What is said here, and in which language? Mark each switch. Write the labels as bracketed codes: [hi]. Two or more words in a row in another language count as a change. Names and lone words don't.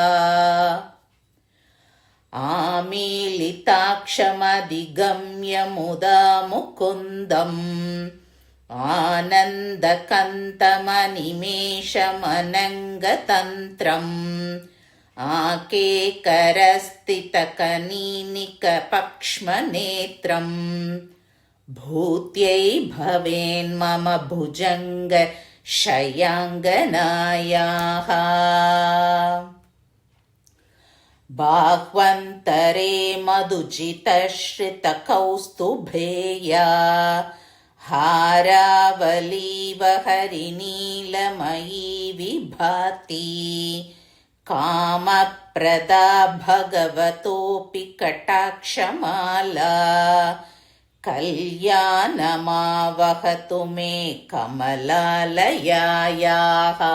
[sa] आमीलिताक्षमधिगम्य मुदा मुकुन्दम् आनन्दकन्दमनिमेषमनङ्गतन्त्रम् आकेकरस्थितकनीनिकपक्ष्मनेत्रम् भूत्यै भवेन्मम भुजङ्ग शयाङ्गनायाः. बाह्वन्तरे मधुजितश्श्रितकौस्तुभेया हारावलीव हरिनीलमयी विभाति कामप्रदा भगवतोऽपि कटाक्षमाला कल्याणमावहतु मे कमलालयायाः.